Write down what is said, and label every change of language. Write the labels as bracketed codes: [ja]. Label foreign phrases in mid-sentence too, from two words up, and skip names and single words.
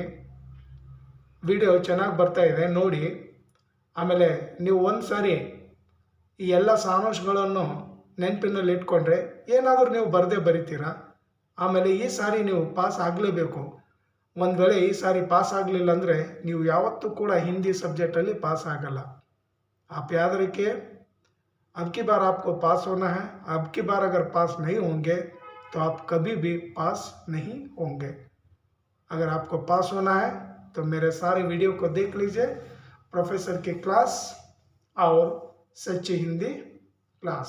[kn] ವಿಡಿಯೋ ಚೆನ್ನಾಗಿ ಬರ್ತಾ ಇದೆ ನೋಡಿ. ಆಮೇಲೆ ನೀವು ಒಂದು ಸಾರಿ ಈ ಎಲ್ಲ ಸಾರಾಂಶಗಳನ್ನು ನೆನಪಿನಲ್ಲಿ ಇಟ್ಕೊಂಡ್ರೆ ಏನಾದರೂ ನೀವು ಬರದೇ ಬರಿತೀರಾ. ಆಮೇಲೆ ಈ ಸಾರಿ ನೀವು ಪಾಸ್ ಆಗಲೇಬೇಕು. ಒಂದು ವೇಳೆ ಈ ಸಾರಿ ಪಾಸ್ ಆಗಲಿಲ್ಲ ಅಂದರೆ ನೀವು ಯಾವತ್ತೂ ಕೂಡ ಹಿಂದಿ सब्जेक्टಲ್ಲಿ पास ಆಗಲ್ಲ. [hi] आप याद रखिए, अब की बार आपको पास होना है. अब की बार अगर पास नहीं होंगे तो आप कभी भी पास नहीं होंगे. अगर आपको पास होना है तो मेरे सारे वीडियो को देख लीजिए, प्रोफेसर की क्लास और सच्ची हिंदी क्लास.